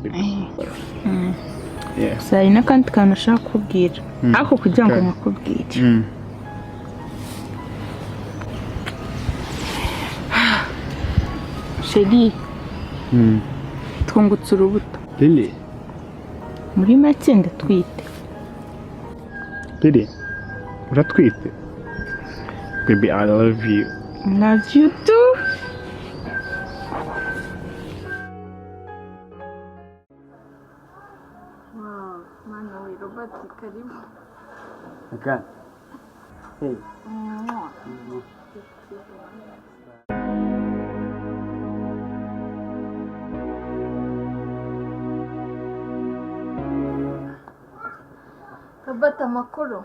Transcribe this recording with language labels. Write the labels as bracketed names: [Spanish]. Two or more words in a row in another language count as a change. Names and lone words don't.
[Kinyarwanda] Gusa hari n'akandi kantu ushaka kubwira, ariko kugira ngo nakubwire. Sheri, twungutse urubuto. [English] Really? [Kinyarwanda] Muri make ndatwite. Really? Uratwite? [English] Baby, I love you. Love you too. [Kinyarwanda] Wow, mana we Robert karibu. [English] Again. Hey. [Kinyarwanda] Robert amakuru.